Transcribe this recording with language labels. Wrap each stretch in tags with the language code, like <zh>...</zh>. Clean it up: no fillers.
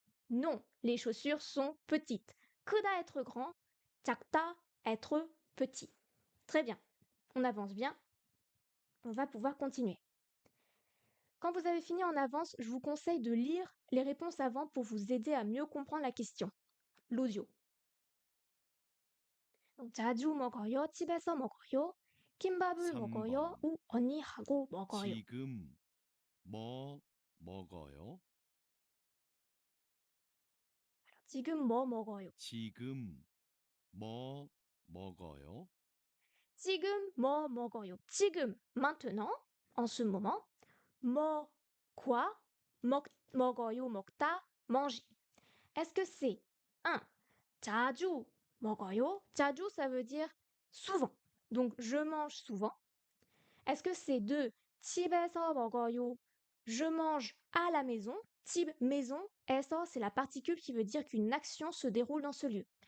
<fr>Non, les chaussures sont petites. 크다 être grand, 작다 être petit. Très bien, on avance bien. On va pouvoir continuer. Quand vous avez fini en avance, je vous conseille de lire les réponses avant pour vous aider à mieux comprendre la question. L'audio.</fr> <ko>Donc, 자주 먹어요, 집에서 먹어요, 김밥을 먹어요, 3번. ou 언니하고 먹어요. 지금 뭐 먹어요? 지금 뭐 먹어요? 지금 뭐 먹어요? 지금 뭐 먹어요? 지금,</ko> <fr>maintenant, en ce moment. 뭐, quoi?</fr> <ko>먹어요, 먹다, manger.</ko> <fr>Est-ce que c'est 1.</fr> <ko>자주 먹어요?</ko> <fr>자주, ça veut dire souvent. Donc, je mange souvent. Est-ce que c'est 2.</fr> <ko>집에서 먹어요?</ko> <fr>Je mange à la maison. 집, maison. 에서, c'est la particule qui veut dire qu'une action se déroule dans ce lieu.</fr>